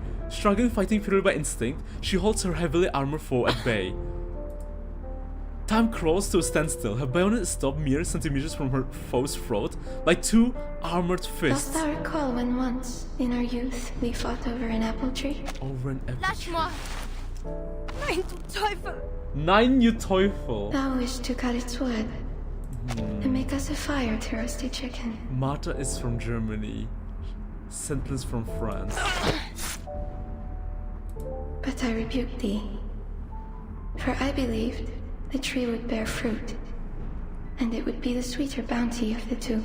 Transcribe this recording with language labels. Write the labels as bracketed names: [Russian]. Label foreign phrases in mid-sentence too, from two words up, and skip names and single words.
[English] Struggling, fighting purely by instinct, she holds her heavily armored foe at bay. Time crawls to a standstill. Her bayonet is stopped mere centimeters from her foe's throat by two armored Dost fists. thou recall when once, in our youth, we fought over an apple tree? Over an apple tree. [French] Lâche-moi! [German] Nein, du Teufel! Nine, you Teufel. [English] Thou wished to cut its wood and make us a fire to roast a chicken. Martha is from Germany. Sentinels from France. But I rebuked thee, for I believed the tree would bear fruit, and it would be the sweeter bounty of the two.